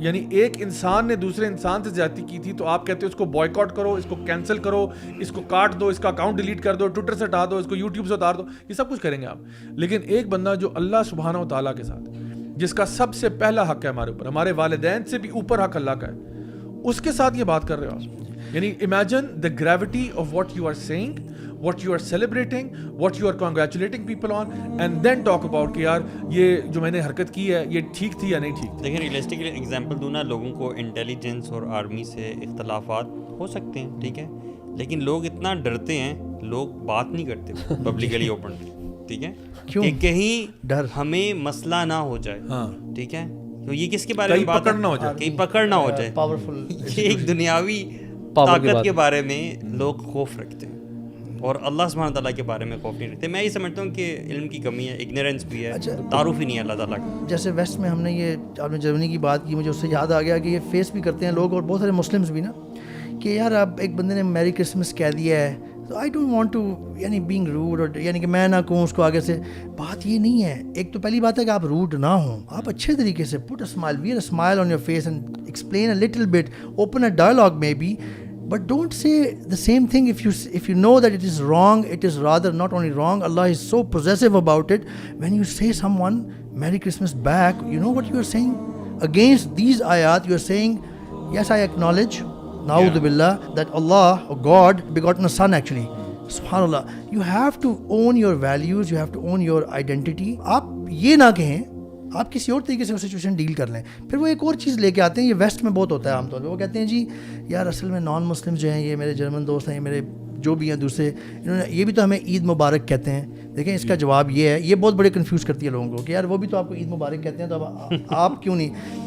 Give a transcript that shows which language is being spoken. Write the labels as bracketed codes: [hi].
[ur] یعنی ایک انسان نے دوسرے انسان سے زیادتی کی تھی, تو آپ کہتے ہو اس کو بوائیکاٹ کرو, اس کو کینسل کرو, اس کو کاٹ دو, اس کا اکاؤنٹ ڈیلیٹ کر دو, ٹویٹر سے ہٹا دو, اس کو یوٹیوب سے اتار دو. یہ سب کچھ کریں گے آپ. لیکن ایک بندہ جو اللہ سبحانہ و تعالیٰ کے ساتھ, جس کا سب سے پہلا حق ہے ہمارے اوپر, ہمارے والدین سے بھی اوپر حق اللہ کا ہے, اس کے ساتھ یہ بات کر رہے ہو آپ. [en] یعنی imagine the gravity of what you are saying, what you are celebrating, what you are congratulating people on, and then talk about [ur] کہ یار یہ جو میں نے حرکت کی ہے یہ ٹھیک تھی یا نہیں ٹھیک. لیکن ریئلسٹکلی ایگزامپل دوں نا, لوگوں کو انٹیلیجنس اور آرمی سے اختلافات ہو سکتے ہیں, ٹھیک ہے, لیکن لوگ اتنا ڈرتے ہیں, لوگ بات نہیں کرتے پبلکلی اوپنلی, ٹھیک ہے, کہ کہیں ڈر ہمیں مسئلہ نہ ہو جائے, ٹھیک ہے. تو یہ کس کے بارے میں بات ہے؟ کہیں پکڑ نہ ہو جائے. پاورفل, یہ ایک دنیاوی طاقت کے بارے میں لوگ خوف رکھتے ہیں, اور اللہ سبحانہ تعالیٰ کے بارے میں خوف نہیں رکھتے. میں یہ سمجھتا ہوں کہ علم کی کمی ہے, اگنورینس بھی ہے, تعارف ہی نہیں ہے اللہ تعالیٰ کا. جیسے ویسٹ میں ہم نے یہ, آپ نے جرمنی کی بات کی, مجھے اس سے یاد آ گیا کہ یہ فیس بھی کرتے ہیں لوگ, اور بہت سارے مسلمس بھی نا, کہ یار اب ایک بندے نے میری کرسمس کہہ دیا ہے, تو [en] I don't want to [ur] یعنی [en] being rude, [ur] اور یعنی کہ میں نہ کہوں اس کو آگے سے. بات یہ نہیں ہے. ایک تو پہلی بات ہے کہ آپ روڈ نہ ہوں, آپ اچھے طریقے سے [en] Put a smile, wear a smile on your face and explain a little bit, open a dialogue maybe بی, but don't say the same thing if you know that it is wrong. It is rather not only wrong, Allah is so possessive about it. When you say someone Merry Christmas back, you know what you are saying? Against these ayat, you are saying, yes, I acknowledge, na'udhu billah, that Allah or God begotten a son actually. Subhanallah. You have to own your values, you have to own your identity. [ur] آپ یہ نہ کہیں, آپ کسی اور طریقے سے وہ سچویشن ڈیل کر لیں. پھر وہ ایک اور چیز لے کے آتے ہیں, یہ ویسٹ میں بہت ہوتا ہے عام طور پہ. وہ کہتے ہیں جی یار اصل میں نان مسلم جو ہیں, یہ میرے جرمن دوست ہیں, یہ میرے جو بھی ہیں دوسرے, انہوں نے یہ بھی تو ہمیں عید مبارک کہتے ہیں. دیکھیں اس کا جواب یہ ہے, یہ بہت بڑے کنفیوز کرتی ہے لوگوں کو کہ یار وہ بھی تو آپ کو عید مبارک کہتے ہیں, تو اب آپ کیوں نہیں.